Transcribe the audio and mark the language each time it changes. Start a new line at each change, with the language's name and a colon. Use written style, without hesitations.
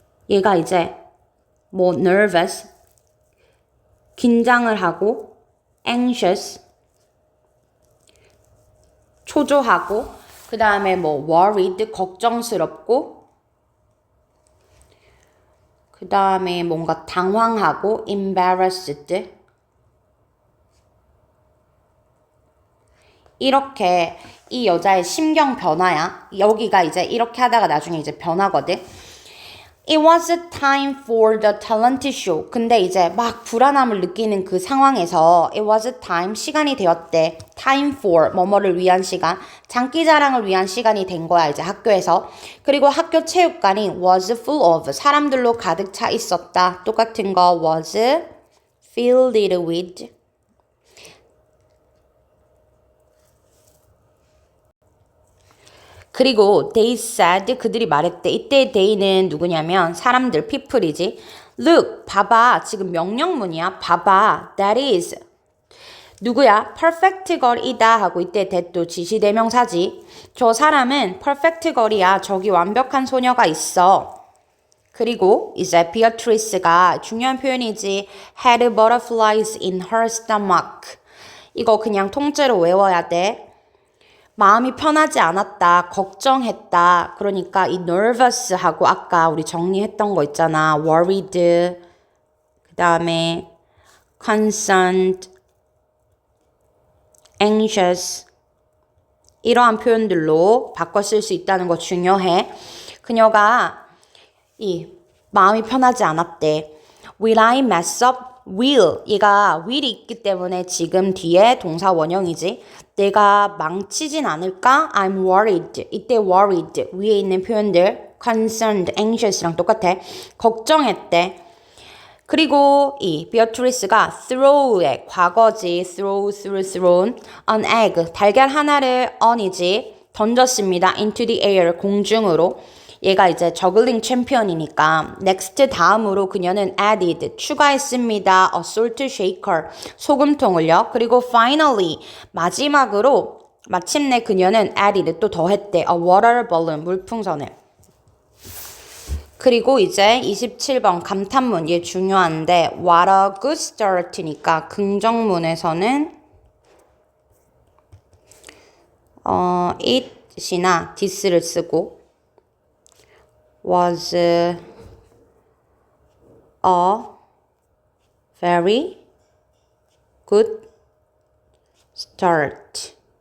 Korean: 얘가 이제 뭐 nervous, 긴장을 하고 anxious, 초조하고 그 다음에 뭐 worried, 걱정스럽고 그 다음에 뭔가 당황하고 embarrassed 이렇게 이 여자의 심경 변화야. 여기가 이제 이렇게 하다가 나중에 이제 변하거든.
English: It was a time for the talent show.
Korean: 근데 이제 막 불안함을 느끼는 그 상황에서
English: it was a time,
Korean: 시간이 되었대. time for, 뭐뭐를 위한 시간. 장기자랑을 위한 시간이 된 거야, 이제 학교에서. 그리고 학교 체육관이
English: was full of,
Korean: 사람들로 가득 차 있었다. 똑같은 거
English: was filled with.
Korean: 그리고
English: they said,
Korean: 그들이 말했대. 이때 they는 누구냐면 사람들, people이지. Look, 봐봐. 지금 명령문이야. 봐봐.
English: That is.
Korean: 누구야?
English: perfect girl
Korean: 이다 하고 이때 that도 지시대명사지. 저 사람은 perfect girl이야. 저기 완벽한 소녀가 있어. 그리고 이제 Beatrice가 중요한 표현이지.
English: had butterflies in her stomach.
Korean: 이거 그냥 통째로 외워야 돼. 마음이 편하지 않았다, 걱정했다. 그러니까 이 nervous 하고 아까 우리 정리했던 거 있잖아. worried, 그 다음에 concerned, anxious 이러한 표현들로 바꿔 쓸 수 있다는 거 중요해. 그녀가 이 마음이 편하지 않았대.
English: Will I mess up? will.
Korean: 얘가 will이 있기 때문에 지금 뒤에 동사 원형이지. 내가 망치진 않을까?
English: I'm worried.
Korean: 이때 worried. 위에 있는 표현들 concerned, anxious랑 똑같아. 걱정했대. 그리고 이 Beatrice가 throw의 과거지.
English: thrown. an egg.
Korean: 달걀 하나를
English: on이지.
Korean: 던졌습니다.
English: into the air.
Korean: 공중으로. 얘가 이제 저글링 챔피언이니까 next 다음으로 그녀는 added 추가했습니다.
English: a salt shaker
Korean: 소금통을요. 그리고 finally 마지막으로 마침내 그녀는 added 또 더했대.
English: a water balloon
Korean: 물풍선을. 그리고 이제 27번 감탄문 얘 중요한데
English: what a good start
Korean: 니까 긍정문에서는 it이나 this를 쓰고
English: was a very good start.